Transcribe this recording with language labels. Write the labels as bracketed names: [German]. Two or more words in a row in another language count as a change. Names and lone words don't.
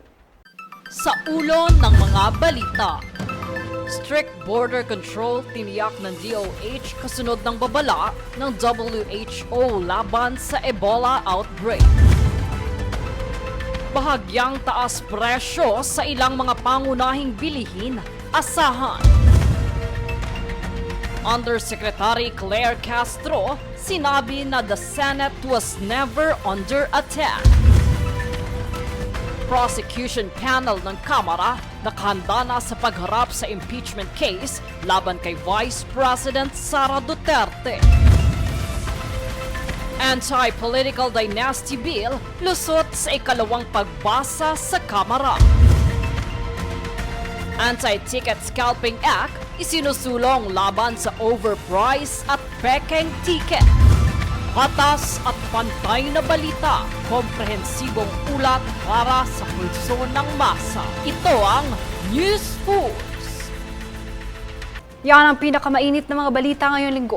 [Filipino] Sa ulo ng mga balita, [English] strict border control [Filipino] tiniyak ng DOH kasunod ng babala ng WHO laban sa [English] Ebola outbreak. [Filipino] Bahagyang taas presyo sa ilang mga pangunahing bilihin, asahan. Undersecretary Claire Castro sinabi na [English] the Senate was never under attack. Prosecution panel [Filipino] ng Kamara nakahanda na sa pagharap sa [English] impeachment case [Filipino] laban kay Vice President Sara Duterte. [English] Anti-political dynasty bill [Filipino] lusot sa ikalawang pagbasa sa Kamara. [English] Anti-ticket scalping act [Filipino] isinusulong laban sa overprice at pekeng ticket. Patas at pantay na balita, komprehensibong ulat para sa pulso ng masa. Ito ang News Force. Yan ang pinakamainit na mga balita ngayong linggo.